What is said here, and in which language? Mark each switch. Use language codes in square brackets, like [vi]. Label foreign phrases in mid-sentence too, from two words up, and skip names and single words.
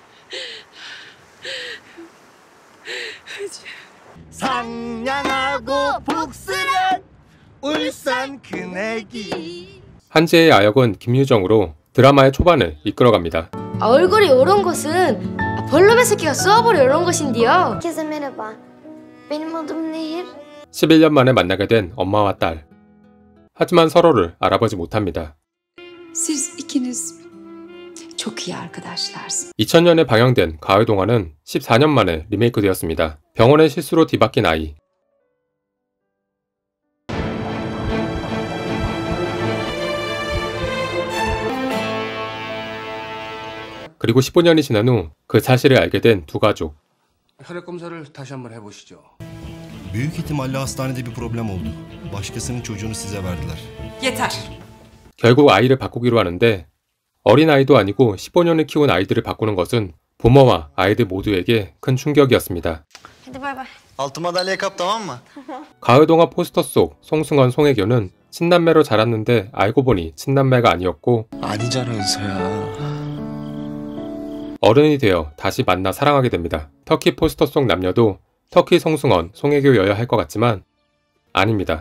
[ko] 상냥하고 복스런 울산 큰애기. 한지의 아역은 김유정으로 드라마의 초반을 이끌어갑니다. 얼굴이 이런 것은 벌레 새끼가 쏘아버려 이런 것인데요. [tr] Herkese merhaba. Benim adım Nehir. [ko] 11년 만에 만나게 된 엄마와 딸. 하지만 서로를 알아보지 못합니다. [tr] Siz ikiniz çok iyi arkadaşlarsınız. [ko] 2000년에 방영된 가을 동화는 14년 만에 리메이크되었습니다. 병원의 실수로 뒤바뀐 아이. 그리고 15년이 지난 후 그 사실을 알게 된 두 가족. 혈액 검사를 다시 한번 해보시죠. [tr] Büyük ihtimalle hastanede bir problem oldu. Başkasının çocuğunu size verdiler. Yeter. [ko] 결국 아이를 바꾸기로 하는데 어린아이도 아니고 15년을 키운 아이들을 바꾸는 것은 부모와 아이들 모두에게 큰 충격이었습니다. [tr] Altı madalya kap tamam mı? [ko] 가을 동화 포스터 속 송승헌, 송혜교는 친남매로 자랐는데 알고 보니 친남매가 아니었고 아니잖아 은서야. 어른이 되어 다시 만나 사랑하게 됩니다. 터키 포스터 속 남녀도 터키 송승헌, 송혜교여야 할 것 같지만 아닙니다.